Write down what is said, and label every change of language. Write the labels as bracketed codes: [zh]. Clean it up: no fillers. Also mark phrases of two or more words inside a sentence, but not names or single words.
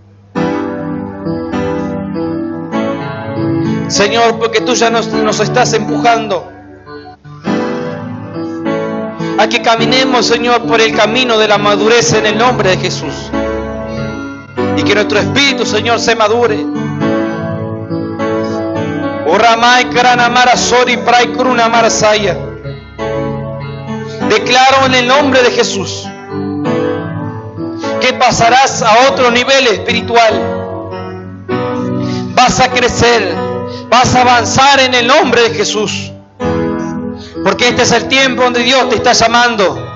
[es] Señor, porque tú ya nos estás empujando a que caminemos, Señor, por el camino de la madurez en el nombre de Jesús. Y que nuestro espíritu, Señor, se madure. Oramai krana marasori prai kruna marasaya. Declaro en el nombre de Jesús que pasarás a otro nivel espiritual. Vas a crecer, vas a avanzar en el nombre de Jesús. Porque este es el tiempo donde Dios te está llamando.